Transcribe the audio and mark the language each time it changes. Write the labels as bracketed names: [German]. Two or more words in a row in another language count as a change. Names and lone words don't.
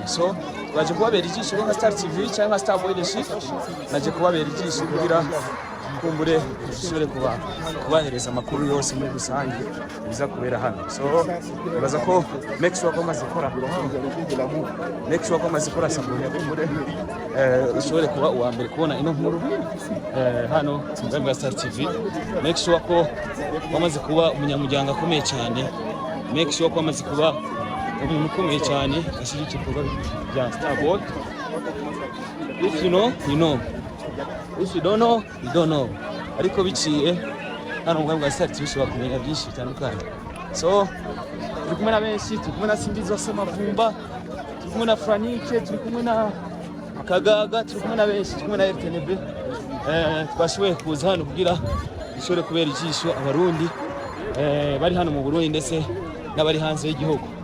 [Rundi] So twaje kubabera ijisho nka Star TV cyangwa nka Star Leadership, naje kubabera ijisho kugira kumbure dushobore kubahereza amakuru yose muri rusange biza kubera hano. So nibaza ko [English] make sure [Rundi] ko maze gukora sabone kumbure ushobore kuba uwa mbere kubona ino nkuru hano mu bwa Star TV. [English] Make sure [Rundi] ko wamaze kuba umunyamuryango akomeye cyane, [English] make sure [Rundi] ko wamaze kuba umuntu ukomeye cyane ashyigikira ibikorwa bya Star Board. [English] If you know, you know. If you don't know, you don't know. [Rundi] Ariko biciye hano mu bwa Star TV ushobora kumenya byinshi bitandukanye. So turi kumwe na benshi, turi kumwe na Sindizo Semavumba, turi kumwe na Franike, turi kumwe na Kagaga, turi kumwe na benshi, turi kumwe na RTNB. Twashoboye kuza hano kugira ishobore kubera ijisho abarundi bari hano mu Burundi ndetse n'abari hanze y'igihugu.